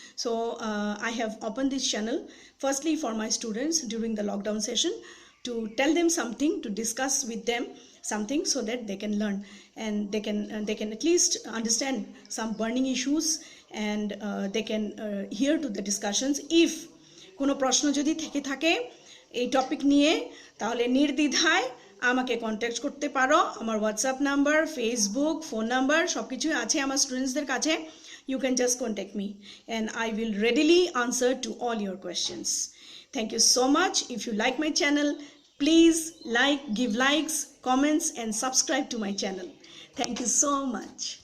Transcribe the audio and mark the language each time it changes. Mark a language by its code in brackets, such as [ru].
[en] So I have opened this channel firstly for my students during the lockdown session, to tell them something, to discuss with them something, so that they can learn and they can at least understand some burning issues, and they can hear to the discussions. If [bn] কোনো প্রশ্ন যদি থেকে থাকে এই topic নিয়ে, তাহলে নির্দ্বিধায় আমাকে কন্ট্যাক্ট করতে পারো। আমার WhatsApp number, Facebook, phone number সব কিছুই আছে আমার স্টুডেন্টসদের কাছে। [en] You can just contact me and I will readily answer to all your questions. Thank you so much. If you like my channel, please give likes, comments and subscribe to my channel. Thank you so much.